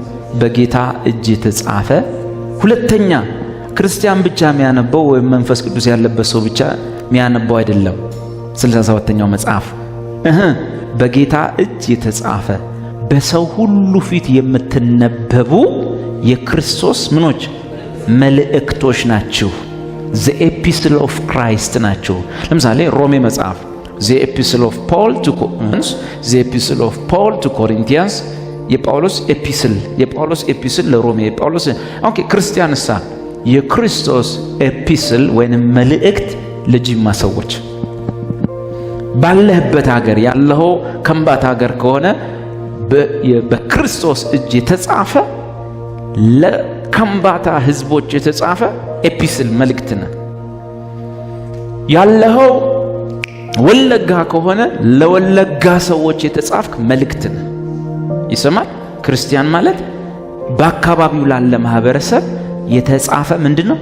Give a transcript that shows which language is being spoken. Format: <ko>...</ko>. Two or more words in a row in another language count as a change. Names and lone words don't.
<am>በጌታ እጅ የተጻፈ። ሁለተኛ ክርስቲያን ብቻ የሚያነበው ወይም መንፈስ ቅዱስ ያለበት ሰው ብቻ የሚያነበው አይደለም። 67ኛው መጽሐፍ በጌታ እጅ የተጻፈ በሰው ሁሉ ፊት የምትነበቡ የክርስቶስ ምኖች መልእክቶች ናችሁ።</am> <en>the epistle of Christ</en> <am>ናችሁ። ለምሳሌ ሮሜ መጽሐፍ</am> <en>the epistle of Paul to Corinthians, the epistle of Paul to Corinthians</en> <am>የጳውሎስ ኤፒስል ለሮሜ የጳውሎስ ኦኬ። ክርስቲያንሳ የክርስቶስ ኤፒስል ወይንም መልእክት ለጂማ ሰዎች ባለህበት ሀገር ያለው ከምባታ ሀገር ከሆነ በክርስቶስ እጅ የተጻፈ ለከምባታ ህዝቦች የተጻፈ ኤፒስል መልእክት ነው። ያለው ወለጋ ከሆነ ለወለጋ ሰዎች የተጻፈ መልእክት ነው። ይሰማል። ክርስቲያን ማለት በአካባቢው ላለ ማህበረሰብ የተጻፈ ምንድነው?</am>